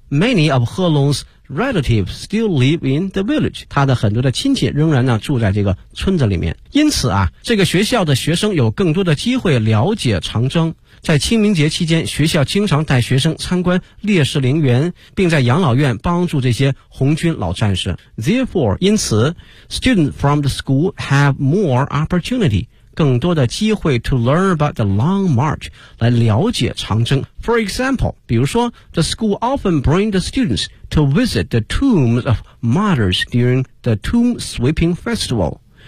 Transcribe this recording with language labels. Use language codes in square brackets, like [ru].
[en] Many of 贺龙's relatives still live in the village. [zh] 他的很多的亲戚仍然呢住在这个村子里面。因此啊，这个学校的学生有更多的机会了解长征。在清明节期间，学校经常带学生参观烈士陵园，并在养老院帮助这些红军老战士。 [en] Therefore, 因此 students from the school have more opportunity, [zh] 更多的机会 [en] to learn about the long march, [zh] 来了解长征。 [en] For example, [zh] 比如说 [en] the school often bring the students to visit the tombs of martyrs during the tomb sweeping festival.